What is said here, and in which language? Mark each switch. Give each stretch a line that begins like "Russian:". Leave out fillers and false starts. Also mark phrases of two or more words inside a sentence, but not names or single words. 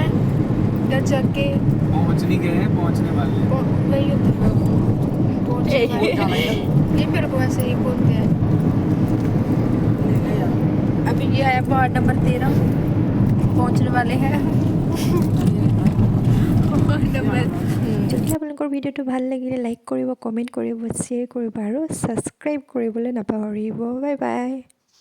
Hindi: घर जाके पहुंच नहीं गए हैं, पहुंचने वाले हैं। वही होता है, नहीं मेरे को ऐसे ही बोलते हैं। अभी ये आया वार्ड नंबर 13, पहुंचने वाले हैं।
Assamese: যদি আপোনালোকৰ ভিডিঅ'টো ভাল লাগিলে লাইক কৰিব, কমেণ্ট কৰিব, শ্বেয়াৰ কৰিব আৰু ছাবস্ক্ৰাইব কৰিবলৈ নাপাহৰিব। বাই বাই।